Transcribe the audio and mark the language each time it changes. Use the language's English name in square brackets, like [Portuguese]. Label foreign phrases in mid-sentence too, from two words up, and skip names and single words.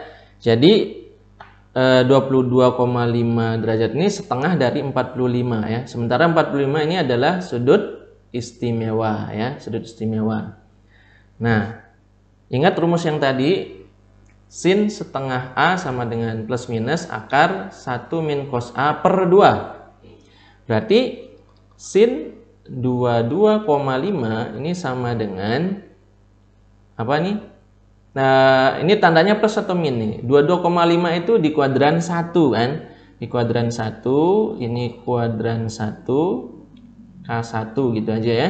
[Indonesian] Jadi 22,5 derajat ini setengah dari 45 ya. Sementara 45 ini adalah sudut istimewa ya, sudut istimewa. Nah, ingat rumus yang tadi, sin setengah A sama dengan plus minus akar 1 min cos A per 2. Berarti sin 22,5 ini sama dengan apa nih? Nah, ini tandanya plus atau min nih. 22,5 itu di kuadran 1 kan? Di kuadran 1, ini kuadran 1, K1 gitu aja ya.